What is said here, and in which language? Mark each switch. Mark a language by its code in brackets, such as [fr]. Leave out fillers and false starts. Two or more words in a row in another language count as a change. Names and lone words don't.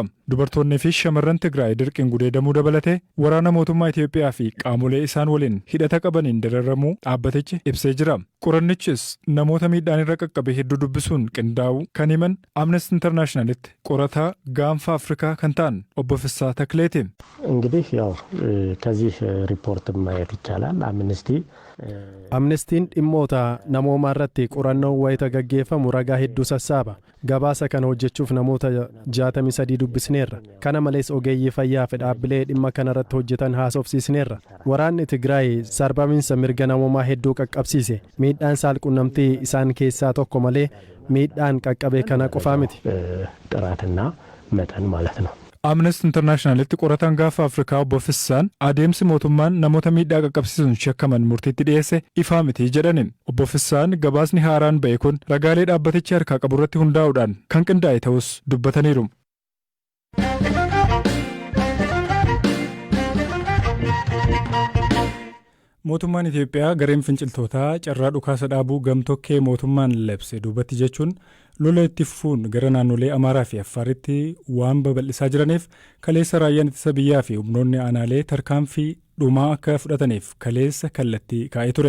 [om] Dubartoonnii fi shamarran Tigraay dirqiin gudeedamuu dabalatee waraana mootummaa Itoophiyaa fi qaamolee isaan waliin hidhata qabaniin dararamuu dhaabbatichi ibsee jira. Qorannichis namoota miidhaan irra qaqqabe hedduu dubbisuun qindaa'uu kan himan Amnesty Internationalitti qorataa gaanfa Afrikaa kan ta'an obbo Fissaa Takleeti. [am] እንግዲህ ያው ከዚህ ሪፖርት ማየት ይቻላል [om] Amnestiin dhimmoota namoomaa irratti qorannoo wayita gaggeeffamu ragaa hedduu sassaaba. Gabaasa kana hojjechuuf namoota 63 dubbisneerra. Kana malees ogeeyyii fayyaa fi dhaabbilee dhimma kana irratti hojjetan haasofsiisneerra. Waraanni Tigraay sarbamiinsa mirga namoomaa hedduu qaqqabsiise. Miidhaan saalquunnamtii isaan keessaa tokko malee miidhaan qaqqabee kana qofaa miti. [am] ጥራትና መጠን ማለት ነው። [om] Amnesty Internationalitti qorataan gaafa Afrikaa obbo Fissaan adeemsi mootummaan namoota miidhaa qaqqabsiisuun shakkaman murtiitti dhiyeesse ifaa miti jedhani. Obbo Fissaan gabaasni haaraan ba'e kun ragaalee dhaabbatichi harkaa qabu irratti hundaa'uudhaan kan qindaa'e ta'us dubbataniiru. Mootummaan Itoophiyaa gareen finciltootaa carraa dhukaasa dhaabuu gamtokkee mootummaan labse duubatti jechuun lola itti fufuun gara naannolee Amaaraa fi Affaaritti waan babal'isaa jiraniif kaleessa raayyaan ittisa biyyaa fi humnoonni aanaalee tarkaanfii dhumaa akka fudhataniif kaleessa kallattii kaa'ee ture.